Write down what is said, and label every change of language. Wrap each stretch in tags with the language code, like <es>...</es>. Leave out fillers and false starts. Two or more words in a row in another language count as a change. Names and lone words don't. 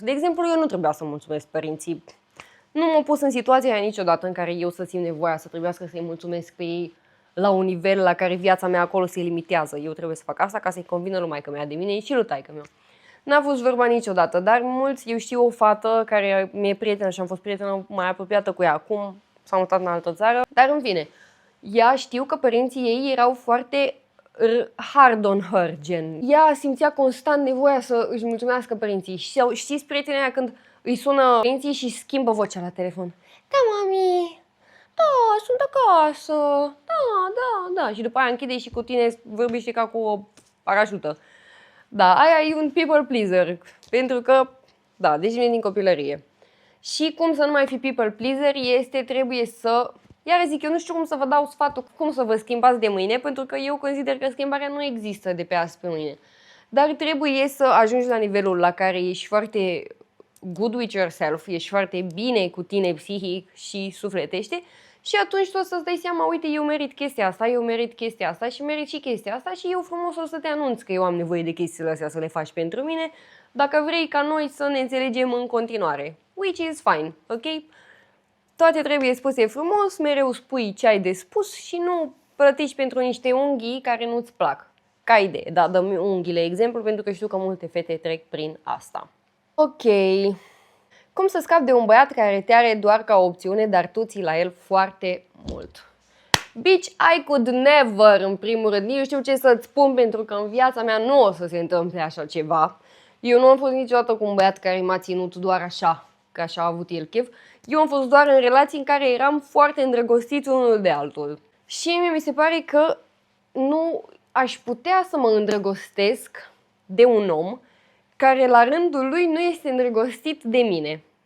<ro>De exemplu, eu nu trebuia să mulțumesc părinții. Nu m-am pus în situația aia niciodată în care eu să simt nevoia să trebuiască să-i mulțumesc pe ei la un nivel la care viața mea acolo se limitează. Eu trebuie să fac asta ca să-i convină lui maică-mea de mine și lui taică-meu. N-a fost vorba niciodată, dar mulți, eu știu o fată care mi-e prietenă și am fost prietenă mai apropiată cu ea acum, s-a mutat în altă țară, dar în fine, ea știu că părinții ei erau foarte</ro> <en>hard on her,</en> <ro>gen. Ea simțea constant nevoia să își mulțumească părinții și știți prietenii aia când îi sună părinții și schimbă vocea la telefon. Da, mami, da, sunt acasă, da, și după aia închide și cu tine vorbește ca cu o parașută. Da, aia e un</ro> <en>people pleaser,</en> <ro>pentru că, da, deci vine din copilărie. Și cum să nu mai fi</ro> <en>people pleaser</en> <ro>este, trebuie să, iar zic, eu nu știu cum să vă dau sfatul, cum să vă schimbați de mâine, pentru că eu consider că schimbarea nu există de pe azi pe mâine. Dar trebuie să ajungi la nivelul la care ești foarte</ro> <en>good with yourself,</en> <ro>ești foarte bine cu tine psihic și sufletește și atunci tu o să-ți dai seama, uite, eu merit chestia asta, eu merit chestia asta și merit și chestia asta și eu frumos o să te anunț că eu am nevoie de chestiile astea să le faci pentru mine, dacă vrei ca noi să ne înțelegem în continuare.</ro> <en>Which is fine, ok?</en> <ro>Toate trebuie spuse frumos, mereu spui ce ai de spus și nu plătești pentru niște unghii care nu-ți plac. Ca idee, da, dăm unghiile exemplu pentru că știu că multe fete trec prin asta. Ok. Cum să scapi de un băiat care te are doar ca opțiune, dar tu ții la el foarte mult?</ro> <en>Bitch, I could never,</en> <ro>în primul rând, nici știu ce să-ți spun pentru că în viața mea nu o să se întâmple așa ceva. Eu nu am fost niciodată cu un băiat care m-a ținut doar așa, că așa a avut el chef. Eu am fost doar în relații în care eram foarte îndrăgostiți unul de altul. Și mie mi se pare că nu aș putea să mă îndrăgostesc de un om care la rândul lui nu este îndrăgostit de mine.</ro>